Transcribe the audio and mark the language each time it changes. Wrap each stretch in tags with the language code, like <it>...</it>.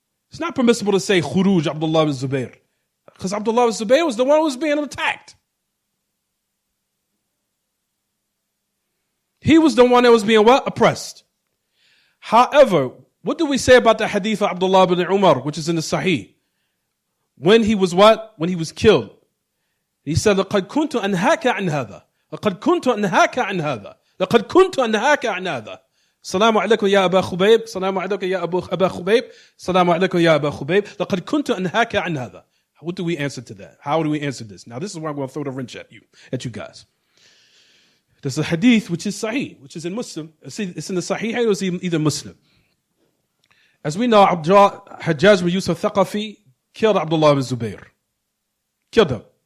<en>It's not permissible to say khuruj Abdullah ibn Zubair. Because Abdullah ibn Zubair was the one who was being attacked. He was the one that was being what? Oppressed. However, what do we say about the hadith of Abdullah ibn Umar, which is in the Sahih? When he was what? When he was killed. He said,</en> <ar>لَقَدْ كُنْتُ أَنْهَاكَ عَنْ هَذَا لَقَدْ كُنْتُ أَنْهَاكَ عَنْ هَذَا لَقَدْ كُنْتُ أَنْهَاكَ عَنْ هَذَا السلام عليكم يا أبا خبيب السلام عليكم يا أبا خبيب السلام عليكم يا أبا خبيب لقد كنت أنهاك عن هذا.</ar> <en>What do we answer to that? How do we answer this? Now this is where I'm going to throw the wrench at you guys. There's a hadith which is Sahih, which is in Muslim. It's in the Sahih, or it's either Muslim. As we know, Hajjaj ibn Yusuf Thaqafi killed Abdullah ibn Zubair. Killed him.</en>